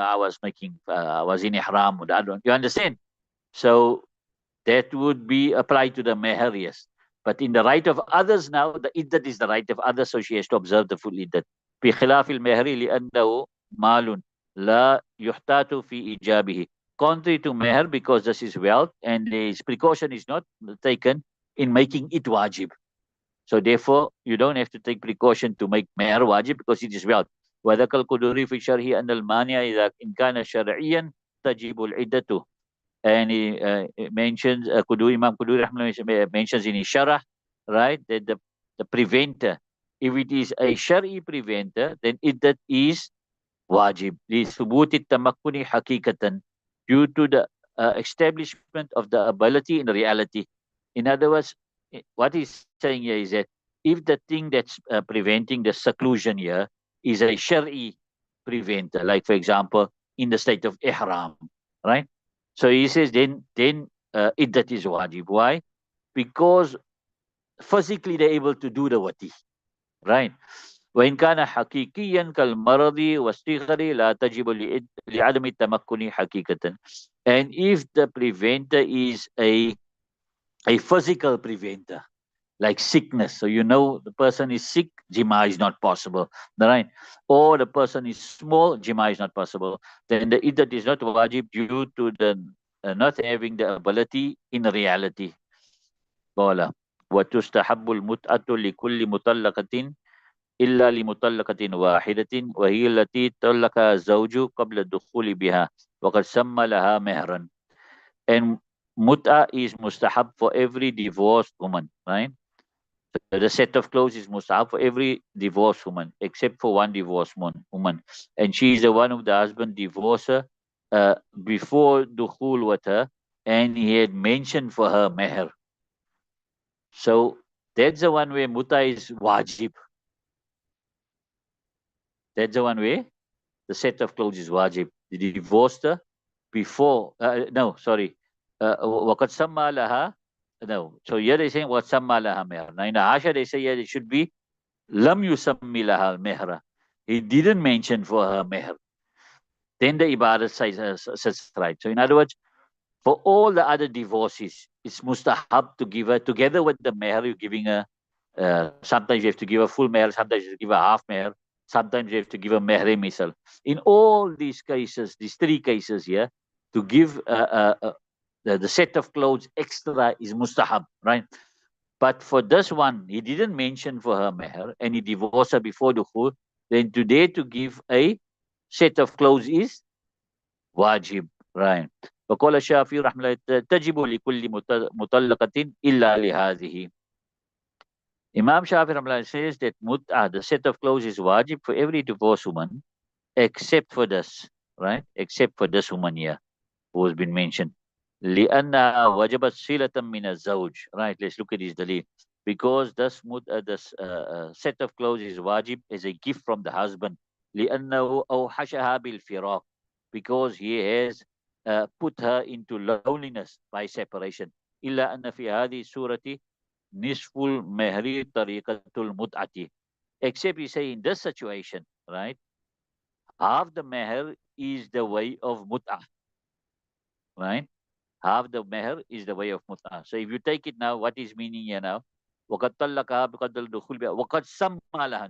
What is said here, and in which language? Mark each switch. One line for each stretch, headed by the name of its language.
English: I was in ihram. You understand? So that would be applied to the meher, yes. But in the right of others now, the iddat is the right of others, so she has to observe the full iddat.
Arabic: بخلاف المهر لأنه مال لا يحتاط في إيجابه.
English: Contrary to meher, because this is wealth and this precaution is not taken in making it wajib. So therefore, you don't have to take precaution to make meher wajib because it is wealth.
Arabic: وذكر القدوري في شرحه أن المانع إذا إن كان شرعيا تجب العدة.
English: And he mentions Imam Quduri mentions in his sharah, right, that the preventer, if it is a shari preventer, then iddat is wajib
Arabic: لثبوت التمكن حقيقة,
English: due to the establishment of the ability in reality. In other words, what he's saying here is that if the thing that's preventing the seclusion here is a shari preventer, like for example in the state of ihram, right? So he says then iddat is wajib. Why? Because physically they're able to do the wati, right?
Arabic: وإن كان حقيقيا كالمرض والصغر لا تجب لعدم التمكن حقيقة.
English: And if the preventer is a physical preventer, like sickness, so you know the person is sick, jima is not possible, right? Or the person is small, jima is not possible, then the iddat is not wajib due to the not having the ability in reality.
Arabic: قال وتستحب المتعة لكل مطلقة إلا لمطلقة واحدة وهي التي طلق الزوج قبل الدخول بها وقد سمى لها مهرا.
English: And mut'a is mustahab for every divorced woman, right? So the set of clothes is mustahab for every divorced woman, except for one divorced woman. And she is the one who the husband divorced her before dukhul with her, and he had mentioned for her meher. So that's the one where mut'a is wajib. That's the one way the set of clothes is wajib. The divorced her before, no, sorry.
Arabic: وَقَدْ سَمَّى لَهَا,
English: no. So here they saying,
Arabic: وَسَمَّى لَهَا مِهْرًا.
English: Now in Asha they say, yeah, it should be,
Arabic: لَمْ يُسَمِّ لَهَا الْمِهْرَ.
English: He didn't mention for her meher. Then the ibadat says right. So in other words, for all the other divorces, it's mustahab to give her, together with the meher you're giving her, sometimes you have to give a full meher, sometimes you have to give a half meher, sometimes you have to give a meher misal. In all these cases, these three cases here, to give the set of clothes extra is mustahab, right? But for this one, he didn't mention for her meher and he divorced her before the dukhul. Then today to give a set of clothes is wajib, right?
Arabic: وقال الشافعي رحمه الله تجب لكل مطلقة إلا لهذه.
English: Imam Shafi Rahmullah says that the set of clothes is wajib for every divorced woman, except for this, right? Except for this woman here, who has been mentioned.
Arabic: لأنها وجبت صلة من الزوج.
English: Right, let's look at this dalil. Because this set of clothes is wajib as a gift from the husband.
Arabic: لأنه أوحشها بالفراق.
English: Because he has put her into loneliness by separation.
Arabic: إلا أن في هذه السورة نصف المهر طريقة المتعة.
English: Except you say in this situation, right? Half the meher is the way of mut'ah, right? Half the meher is the way of mut'ah. So if you take it now, what is meaning here now?
Arabic: وَقَدْ طَلَّقَهَا بِقَدْرِ الدُّخُولِ بِهَا وَقَدْ سَمَّى لَهَا.